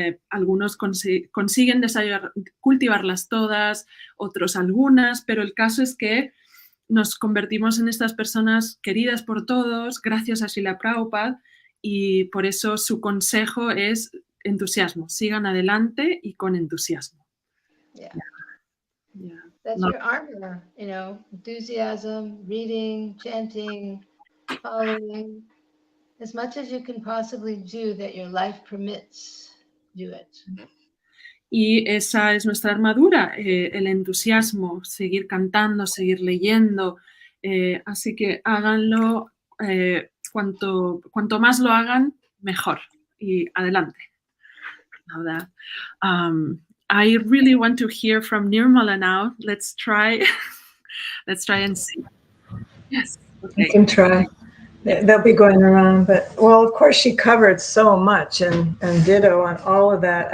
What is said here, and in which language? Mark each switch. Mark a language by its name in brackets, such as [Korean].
[Spanish] Algunos consiguen cultivarlas todas, otros algunas, pero el caso es que nos convertimos en estas personas queridas por todos gracias a Srila Prabhupada, y por eso su consejo es entusiasmo, sigan adelante y con entusiasmo. [English] Yeah. Yeah. That's your armor, you know, enthusiasm, reading, chanting, following, as much as you can possibly do that your life permits, do it. [Spanish] Y esa es nuestra armadura, el entusiasmo, seguir cantando, seguir leyendo. Así que háganlo, cuanto más lo hagan, mejor. Y adelante. [English] Now that, I really want to hear from Nirmala now. Let's try and see. Yes. Okay. I can try. They'll be going around, but well, of course, she covered so much and ditto on all of that.